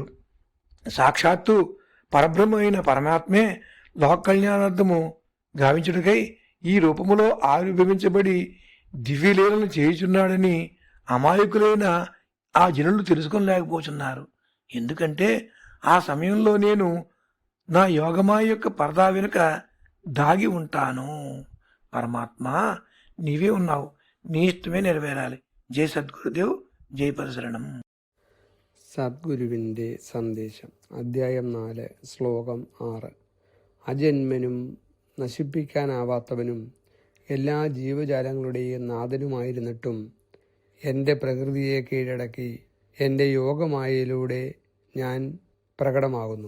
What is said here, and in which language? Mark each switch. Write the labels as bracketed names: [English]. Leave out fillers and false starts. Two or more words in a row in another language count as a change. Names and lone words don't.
[Telugu] సాక్షాత్తు పరబ్రహ్మ అయిన పరమాత్మే లోక కళ్యాణార్థము గావించుటకై ఈ రూపములో ఆవిర్భవించబడి దివ్యలీలను చేయుచున్నాడని అమాయకులైన ఆ జనులు తెలుసుకోలేకపోతున్నారు. ఎందుకంటే ఆ సమయంలో నేను నా యోగమాయ యొక్క పరదా వెనుక దాగి ఉంటాను. పరమాత్మ నీవే ఉన్నావు, నీ ഇഷ്ടമേ నెరవేరాలి. [Malayalam] ജയ സദ്ഗുരുദേവ്, ജയ പരശരണം. സദ്ഗുരുവിൻ്റെ സന്ദേശം. അധ്യായം 4, ശ്ലോകം 6. അജന്മനും നശിപ്പിക്കാനാവാത്തവനും എല്ലാ ജീവജാലങ്ങളുടെയും നാഥനുമായിരുന്നിട്ടും എൻ്റെ പ്രകൃതിയെ കീഴടക്കി എൻ്റെ യോഗമായയിലൂടെ ഞാൻ പ്രകടമാകുന്നു.